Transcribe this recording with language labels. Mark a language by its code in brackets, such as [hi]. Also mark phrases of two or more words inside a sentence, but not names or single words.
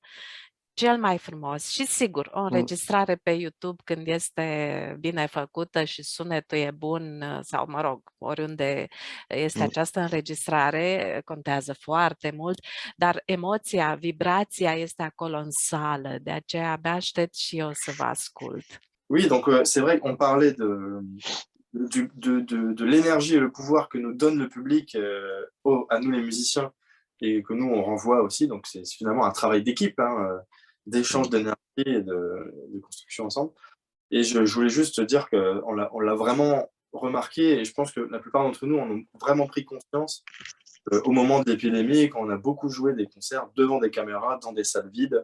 [ro] Cel mai frumos și sigur, o înregistrare pe YouTube când este bine făcută și sunetul e bun sau, mă rog, oriunde este această înregistrare, contează foarte mult, dar emoția, vibrația este acolo în sală, de aceea abia aștept și eu să vă ascult. [fr] Oui, donc c'est vrai qu'on parlait de l'énergie et le pouvoir que nous donne le public à nous les musiciens et que nous on renvoie aussi, donc c'est finalement un travail d'équipe, d'échange d'énergie et de construction ensemble. Et je voulais juste te dire qu'on l'a vraiment remarqué et je pense que la plupart d'entre nous en ont vraiment pris conscience au moment de l'épidémie, quand on a beaucoup joué des concerts devant des caméras, dans des salles vides.